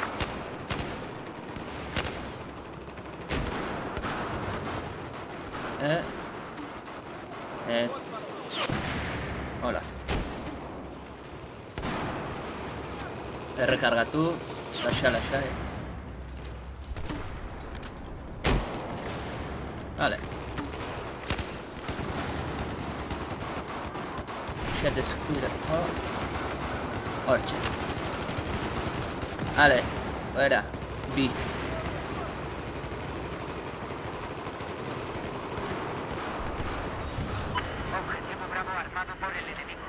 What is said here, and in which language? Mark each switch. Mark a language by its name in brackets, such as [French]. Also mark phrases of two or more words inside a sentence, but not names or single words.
[Basque] Ez. Hola. Errekargatu. Lasai. Vale. [English] Get the scooter. [Basque] Hortxe. [Spanish] Vale. Fuera. Bi. Objetivo Bravo armado por el enemigo.